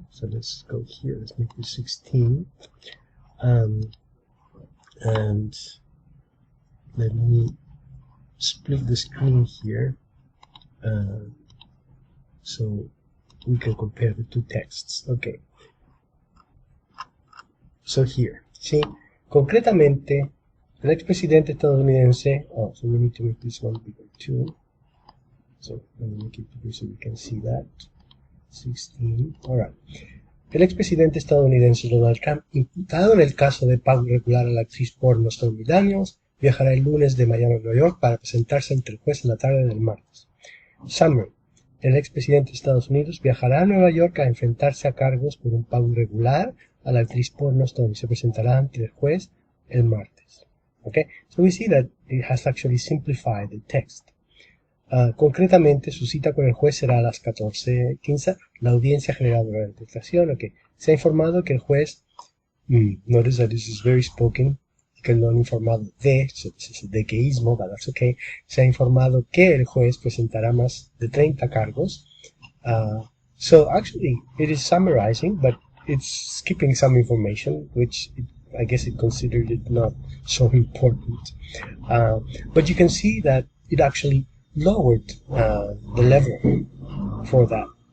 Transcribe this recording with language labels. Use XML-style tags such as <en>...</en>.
<en>So let's go here, let's make this 16, and let me split the screen here so we can compare the two texts. Okay, so here, see,</en> <es>concretamente el expresidente estadounidense,</es> <en>so we need to make this one bigger too. So let me make it bigger so we can see that. 16. Alright.</en> <es>El expresidente estadounidense Donald Trump, imputado en el caso de pago irregular a la actriz porno Stormy Daniels, viajará el lunes de Miami a Nueva York para presentarse ante el juez en la tarde del martes. Summary. El expresidente de Estados Unidos viajará a Nueva York a enfrentarse a cargos por un pago irregular a la actriz porno Stormy. Se presentará ante el juez el martes.</es> <en>Okay? So we see that it has actually simplified the text.</en> <es>Concretamente, su cita con el juez será a las 14:15. La audiencia general de la interpretación. Okay. Se ha informado que el juez,</es> <en>notice that this is very spoken,</en> <es>que lo han informado de,</es> <en>so this is a dequeísmo, but that's okay.</en> <es>Se ha informado que el juez presentará más de 30 cargos.</es> <en>So actually, it is summarizing, but it's skipping some information, which I guess it considered it not so important. But you can see that it actually lowered the level for that.</en>